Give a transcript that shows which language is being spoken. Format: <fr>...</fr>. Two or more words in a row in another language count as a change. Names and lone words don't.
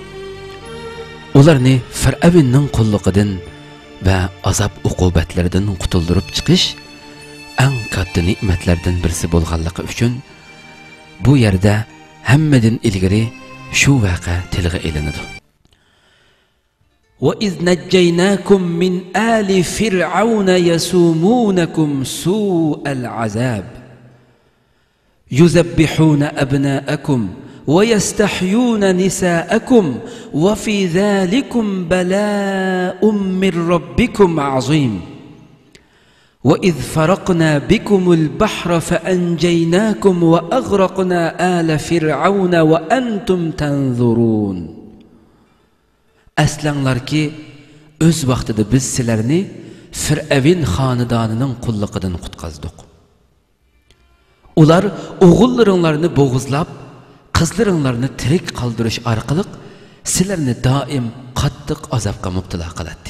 <uz>Ularni Fir'avnning qulluqidan va azob uqubatlaridan qutuldirib chiqish eng katta ne'matlardan birisi bo'lganligi uchun bu yerda hammadan ilgari shu vaqa tilga ilinadi.</uz> <ar>وَإِذْ نَجَّيْنَاكُمْ مِنْ آلِ فِرْعَوْنَ يَسُومُونَكُمْ سُوءَ الْعَذَابِ يُذَبِّحُونَ أَبْنَاءَكُمْ وَيَسْتَحْيُونَ نِسَاءَكُمْ وَفِي ذَلِكُمْ بَلَاءٌ مِّن رَّبِّكُمْ عَظِيمٌ وَإِذْ فَرَقْنَا بِكُمُ الْبَحْرَ فَأَنْجَيْنَاكُمْ وَأَغْرَقْنَا آلَ فِرْعَوْنَ وَأَنْتُمْ تَنْظُرُونَ.</ar> <uz>Aslanlar ki öz vaqtida biz sizlarni Fir'avn xonadonining qulluqidan qutqazdik. Ular o'g'illaringlarni bo'g'izlab, qizlaringlarni tirik qoldirish orqali sizlarni doim qattiq azobga mubtalo qiladi.</uz>